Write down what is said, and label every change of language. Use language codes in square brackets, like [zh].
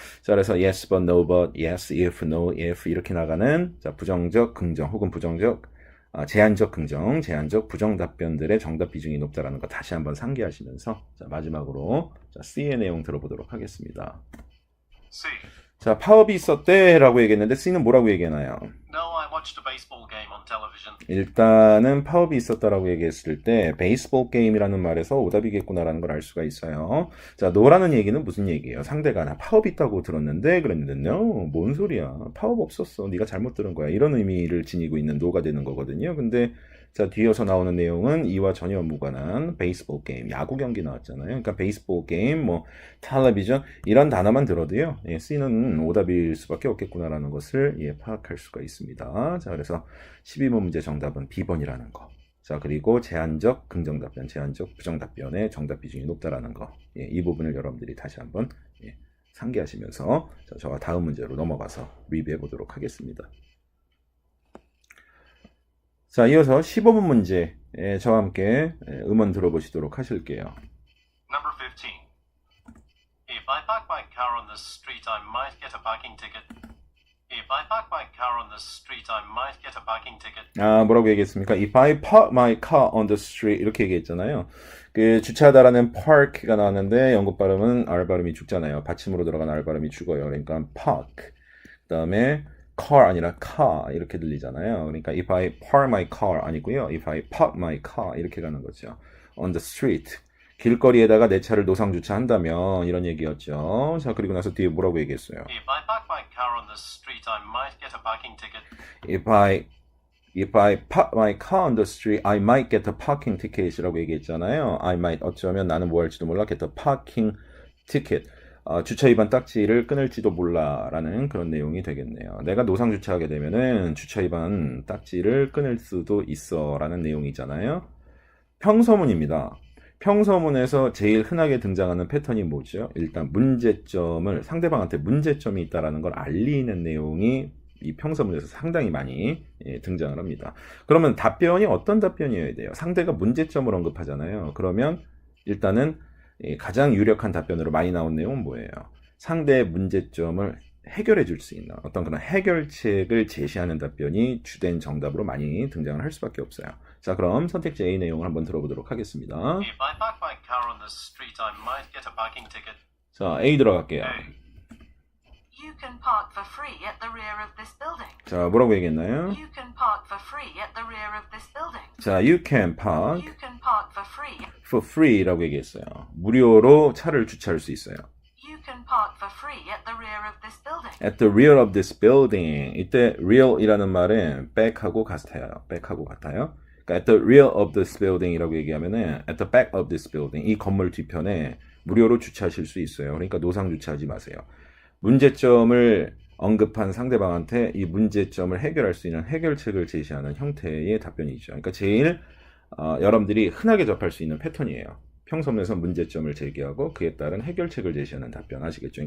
[ko] 자, 그래서 [en] yes, but, no, but, yes, if, no, if [ko] 이렇게 나가는 자, 부정적 긍정 혹은 부정적 제한적 긍정, 제한적 부정 답변들의 정답 비중이 높다라는 거 다시 한번 상기하시면서 자, 마지막으로 자, C의 내용 들어보도록 하겠습니다. C. 자, 파업이 있었대 라고 얘기했는데 C는 뭐라고 얘기하나요? [en] No, I watched a baseball game on television. [ko] 일단은 파업이 있었다라고 얘기했을 때 베이스볼 게임이라는 말에서 오답이겠구나라는 걸 알 수가 있어요. 자, no라는 얘기는 무슨 얘기예요? 상대가 나 파업 있다고 들었는데 그랬는데 no, 뭔 소리야? 파업 없었어. 네가 잘못 들은 거야. 이런 의미를 지니고 있는 no가 되는 거거든요. 근데 자, 뒤에서 나오는 내용은 이와 전혀 무관한 베이스볼 게임, 야구 경기 나왔잖아요. 그러니까 베이스볼 게임, 뭐 텔레비전 이런 단어만 들어도요. C는 오답일 수밖에 없겠구나라는 것을 파악할 수가 있습니다. 자, 그래서 12번 문제 정답은 B번이라는 거. 자, 그리고 제한적 긍정답변, 제한적 부정답변의 정답 비중이 높다라는 거. 이 부분을 여러분들이 다시 한번 상기하시면서 자, 저와 다음 문제로 넘어가서 리뷰해 보도록 하겠습니다. 자, 이어서 15번 문제 저와 함께 음원 들어보시도록 하실게요. [en] Number 15. If I park my car on the street, I might get a parking ticket. If I park my car on the street, I might get a parking ticket. [ko] 뭐라고 얘기했습니까? [en] If I park my car on the street [ko] 이렇게 얘기했잖아요. 그 주차하다라는 park가 나왔는데 영국 발음은 R 발음이 죽잖아요. 받침으로 들어간 R 발음이 죽어요. 그러니까 park. 그다음에 car 아니라 car 이렇게 들리잖아요. 그러니까 [en] if I park my car [ko] 아니고요. [en] if I park my car [ko] 이렇게 가는 거죠. [en] on the street. [ko] 길거리에다가 내 차를 노상 주차한다면 이런 얘기였죠. 자, 그리고 나서 뒤에 뭐라고 얘기했어요? [en] If I park my car on the street, I might get a parking ticket. If I park my car on the street, I might get a parking ticket [ko] 이라고 얘기했잖아요. [en] I might [ko] 어쩌면 나는 뭐 할지도 몰라 [en] get a parking ticket. [ko] 주차 위반 딱지를 끊을지도 몰라라는 그런 내용이 되겠네요. 내가 노상 주차하게 되면은 주차 위반 딱지를 끊을 수도 있어라는 내용이잖아요. 평서문입니다. 평서문에서 제일 흔하게 등장하는 패턴이 뭐죠? 일단 문제점을 상대방한테 문제점이 있다라는 걸 알리는 내용이 이 평서문에서 상당히 많이 등장을 합니다. 그러면 답변이 어떤 답변이어야 돼요? 상대가 문제점을 언급하잖아요. 그러면 일단은 가장 유력한 답변으로 많이 나온 내용은 뭐예요? 상대의 문제점을 해결해 줄 수 있는 어떤 그런 해결책을 제시하는 답변이 주된 정답으로 많이 등장을 할 수밖에 없어요. 자, 그럼 선택지 A 내용을 한번 들어보도록 하겠습니다. [en] If I park my car on the street, I might get a parking ticket. [ko] 자, A 들어갈게요. A. [en] You can park for free at the rear of this building. [ko] 자, 뭐라고 얘기했나요? [en] You can park for free at the rear of this building. 자, you can park You can park for free. [ko] for free라고 얘기했어요. 무료로 차를 주차할 수 있어요. [en] You can park for free at the rear of this building. At the rear of this building. [ko] 이때 real이라는 말은 back하고 같아요. back하고 같아요. 그러니까 [en] at the rear of this building [ko] 이라고 얘기하면은 [en] at the back of this building. [ko] 이 건물 뒤편에 무료로 주차하실 수 있어요. 그러니까 노상 주차하지 마세요. 문제점을 언급한 상대방한테 이 문제점을 해결할 수 있는 해결책을 제시하는 형태의 답변이죠. 그러니까 제일 여러분들이 흔하게 접할 수 있는 패턴이에요. 평소문에서 문제점을 제기하고 그에 따른 해결책을 제시하는 답변 아시겠죠?